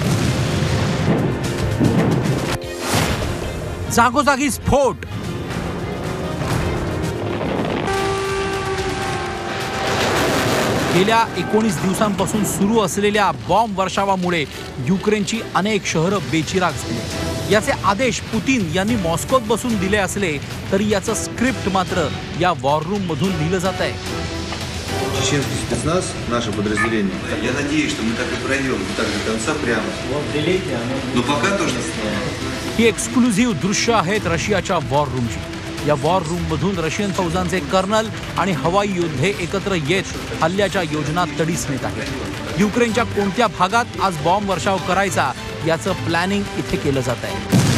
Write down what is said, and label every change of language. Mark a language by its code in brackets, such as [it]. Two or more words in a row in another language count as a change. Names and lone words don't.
[mr] जागोजागी स्फोट, गेल्या 19 दिवसांपासून सुरू असलेल्या बॉम्ब वर्षावामुळे युक्रेनची अनेक शहरं बेचिराग झाली. याचे आदेश पुतीन यांनी मॉस्कोत बसून दिले असले तरी याचं स्क्रिप्ट मात्र या [en] war room [mr] मधून लिहिलं जात आहे. [ru] Чеченский спецназ, наше подразделение. Я надеюсь, что мы так и пройдем, так до конца прямо. Но пока тоже. [mr] ही एक्सक्लुझिव्ह दृश्य आहेत रशियाच्या वॉर रूमची. या [en] war room [mr] मधून रशियन फौजांचे कर्नल आणि हवाई योद्धे एकत्र येत हल्ल्याच्या योजना तडीस नेत आहेत. युक्रेनच्या कोणत्या भागात आज बॉम्ब वर्षाव करायचा याचं प्लॅनिंग इथे केलं जात आहे.